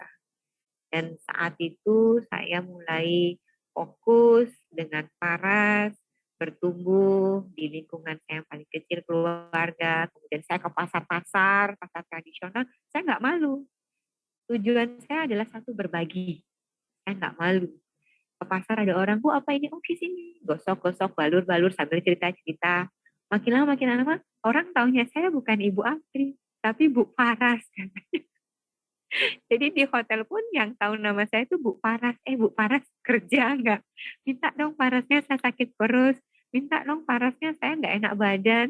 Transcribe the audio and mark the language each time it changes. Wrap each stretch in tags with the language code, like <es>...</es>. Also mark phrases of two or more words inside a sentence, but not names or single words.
<id>Dan saat itu saya mulai fokus dengan Paras, bertumbuh di lingkungan saya yang paling kecil, keluarga. Kemudian saya ke pasar tradisional, saya nggak malu. Tujuan saya adalah satu, berbagi. Saya nggak malu. Ke pasar ada orang, Bu apa ini? Oh di sini. Gosok-gosok, balur-balur sambil cerita-cerita. Makin lama, orang taunya saya bukan Ibu Apri, tapi Bu Paras. Jadi di hotel pun yang tahu nama saya itu Bu Paras. Bu Paras kerja nggak? Minta dong Parasnya, saya sakit perut. Minta dong Parasnya, saya nggak enak badan.</id>